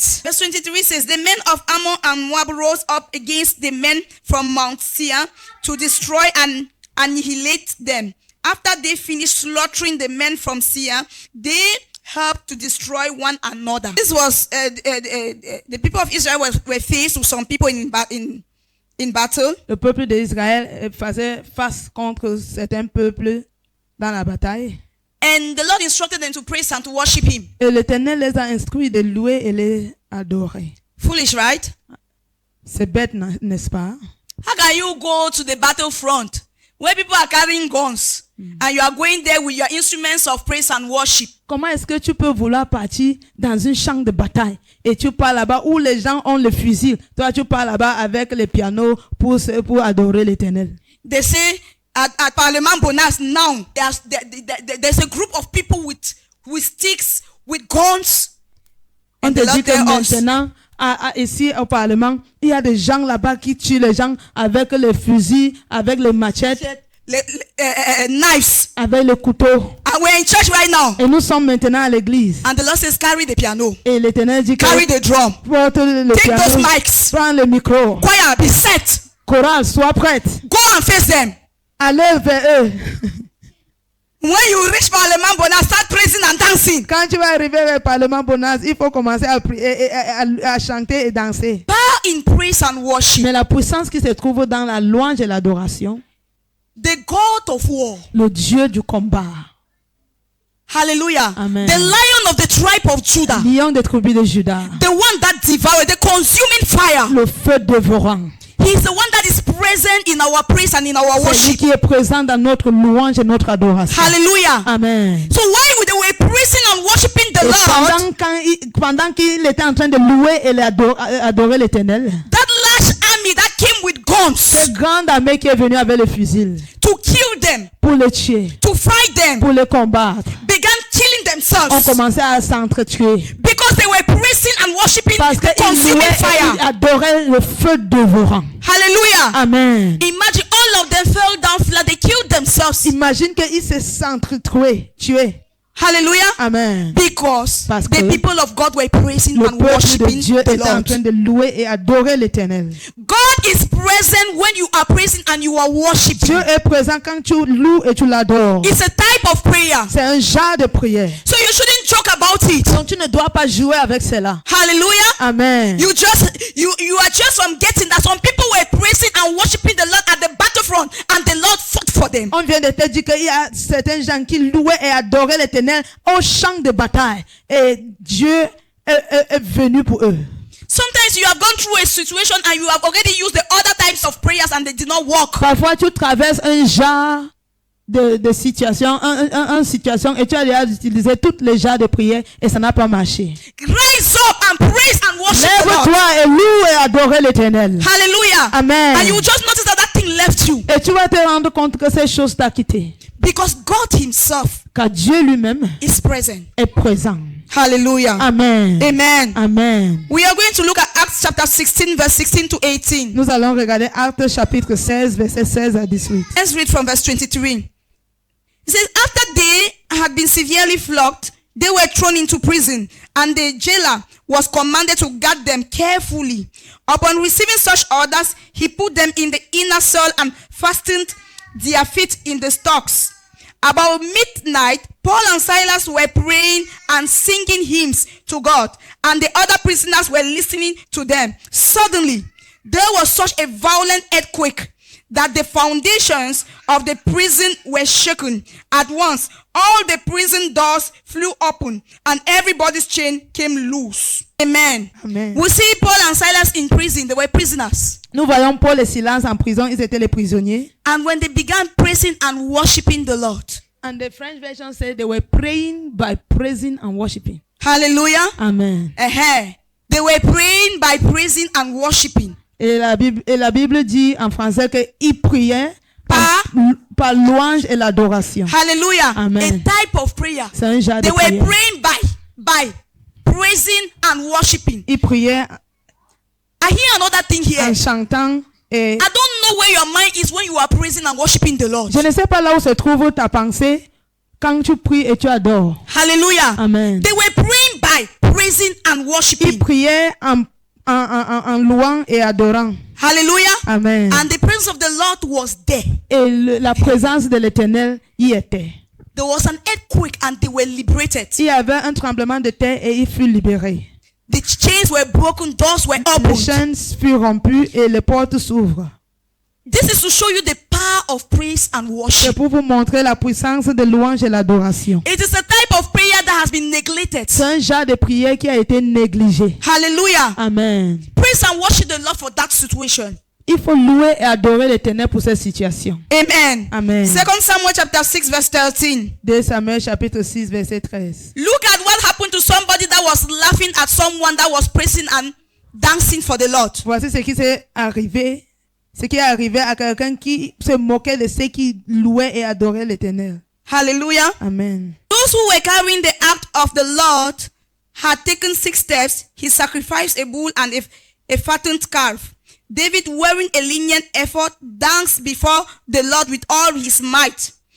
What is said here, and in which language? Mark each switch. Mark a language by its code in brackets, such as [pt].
[en] Verse 23 says, the men of Ammon and Moab rose up against the men from Mount Seir to destroy and annihilate them. after they finished slaughtering the men from Seir, they helped to destroy one another. This was the people of Israel were faced with some people in battle. [fr] Le peuple d'Israël faisait face contre certains peuples dans la bataille. [en] And the Lord instructed them to praise and to worship Him. [fr] Et l'Éternel les a instruits de louer et les adorer. [en] Foolish, right? [fr] C'est bête, n'est-ce pas? [en] How can you go to the battlefront where people are carrying guns and you are going there with your instruments of praise and worship? [fr] Comment est-ce que tu peux vouloir partir dans un champ de bataille et tu pars là-bas où les gens ont le fusil? Toi, tu pars là-bas avec les pianos pour adorer l'Éternel. [en] They say at Parlement Bonas now, there's a group of people with sticks, with guns. [fr] On te dit que maintenant, ici au Parlement, il y a des gens là-bas qui tuent les gens avec les fusils, avec les machettes, [en] knives, [fr] avec les couteaux. [en] And we're in church right now. [fr] Et nous sommes maintenant à l'église. [en] And the Lord says, carry the piano. [fr] Et l'Éternel dit que [en] carry the drum. [fr] Porte le [en] Take piano, those mics. [fr] prends le micro. [en] Choir, be set. [fr] Chorale, sois prête. [en] Go and face them. [fr] Allez vers eux. [en] When you reach Parlement Bonas, start praising and dancing. [fr] Quand tu vas arriver au Parlement Bonas, il faut commencer à chanter et danser. [en] Power in praise and worship. [fr] Mais la puissance qui se trouve dans la louange et l'adoration, [en] the God of war, [fr] le Dieu du combat, hallelujah, Amen. [en] the Lion of the tribe of Judah, [fr] lion des tribus de Juda, [en] the one that devoured, the consuming fire, [fr] le feu dévorant. [en] He is the one that is present in our praise and in our [fr] C'est lui [en] worship. [fr] qui est présent dans notre louange et notre adoration. Hallelujah. Amen. [en] So while they were praising and worshiping the [fr] Et [en] Lord, [fr] pendant qu'il était en train de louer et adorer l'Éternel, [en] that large army that came with guns [fr] cette grande armée qui est venue avec les fusils [en] to kill them, [fr] pour les tuer, [en] to fight them, [fr] pour les combattre, [en] began killing [fr] ont [en] themselves [fr] commencé à s'entretuer [en] because they were praising and worshiping [fr] parce [en] the [fr] qu'ils [en] consuming [fr] louaient et [en] fire. [fr] ils adoraient le feu dévorant. Hallelujah. Amen. [en] Imagine all of them fell down flat. They killed themselves. [fr] Imagine qu'ils se s'entretuaient, tués. Hallelujah. Amen. [en] Because [fr] Parce [en] the [fr] que [en] people of God were praising [fr] Le [en] and [fr] peuple de [en] worshiping [fr] Dieu [en] the [fr] était en [en] Lord. [fr] train de louer et adorer l'Éternel. [en] God is present when you are praising and you are worshiping. [fr] Dieu est présent quand tu loues et tu l'adores. [en] It's a type of prayer. [fr] C'est un genre de prière. [en] So you shouldn't joke about it. [fr] Donc tu ne dois pas jouer avec cela. Hallelujah. Amen. [en] You are just forgetting that some people were praising and worshiping the Lord at the battlefront and the Lord fought for them. [fr] On vient de te dire qu'il y a certains gens qui louaient et adoraient l'Éternel au champ de bataille. Et Dieu est venu pour eux. [en] Sometimes you have gone through a situation and you have already used the other types of prayers and they did not work. [fr] Parfois tu traverses un genre de situation, une situation et tu as déjà utilisé toutes les genres de prières et ça n'a pas marché. [en] Rise up and praise and worship the Lord. [fr] Lève-toi et loue et adore l'Éternel. Hallelujah. Amen. [en] And you just notice that that thing left you. [fr] Et tu vas te rendre compte que ces choses t'ont quitté. [en] Because God himself [fr] Car Dieu lui-même [en] is present. [fr] est présent. Hallelujah. Amen. Amen. Amen. [en] We are going to look at Acts chapter 16 verse 16 to 18. [fr] Nous allons regarder Actes chapitre 16, verset 16 à 18. [en] Let's read from verse 23. It says, after they had been severely flogged, they were thrown into prison, and the jailer was commanded to guard them carefully. Upon receiving such orders, he put them in the inner cell and fastened their feet in the stocks. About midnight, Paul and Silas were praying and singing hymns to God, and the other prisoners were listening to them. Suddenly, there was such a violent earthquake that the foundations of the prison were shaken. At once, all the prison doors flew open, and everybody's chain came loose. Amen. Amen. We see Paul and Silas in prison. They were prisoners. [fr] Nous voyons Paul et Silas en prison, ils étaient les prisonniers. [en] And when they began praising and worshiping the Lord. And the French version said they were praying by praising and worshiping. Hallelujah. Amen. They were praying by praising and worshiping. [fr] Et la Bible dit en français qu'ils priaient par louange et l'adoration. Hallelujah. Amen. [en] A type of prayer. [fr] C'est un genre de [en] They were praying by praising and worshiping. [fr] Ils priaient [en] I hear another thing here. [fr] en chantant. Et [en] I don't know where your mind is when you are praising and worshiping the Lord. [fr] je ne sais pas là où se trouve ta pensée quand tu pries et tu adores. Hallelujah. Amen. [en] They were praying by praising and [fr] Ils [en] worshiping. [fr] priaient en louant et adorant. Hallelujah. Amen. [en] And the presence of the Lord was there. [fr] Et la présence de l'Éternel y était. [en] There was an earthquake and they were liberated. [fr] Il y avait un tremblement de terre et il fut libéré. [en] The chains were broken, doors were [fr] Les [en] opened. [fr] chaînes furent rompues et les portes s'ouvrent. [en] This is to show you the power of praise and [fr] C'est [en] worship. [fr] pour vous montrer la puissance de louange et l'adoration. [en] It is a type of prayer that has been neglected. [fr] C'est un genre de prière qui a été négligé. Hallelujah. Amen. [en] Praise and worship the Lord for that situation. [fr] Il faut louer et adorer l'Éternel pour cette situation. Amen. Amen. [en] 2 Samuel chapter 6 verse 13. [fr] 2 Samuel chapitre 6 verset 13. [en] Look at what happened to somebody that was laughing at someone that was praising and dancing for the Lord. [fr] Voici ce qui s'est arrivé. Ce qui est arrivé à quelqu'un qui se moquait de ceux qui louaient et adoraient l'Éternel. Hallelujah. Amen. [en] Those who were carrying the ark of the Lord had taken 6 steps. He sacrificed a bull and a fattened calf. David, wearing a linen ephod, danced before the Lord with all his might.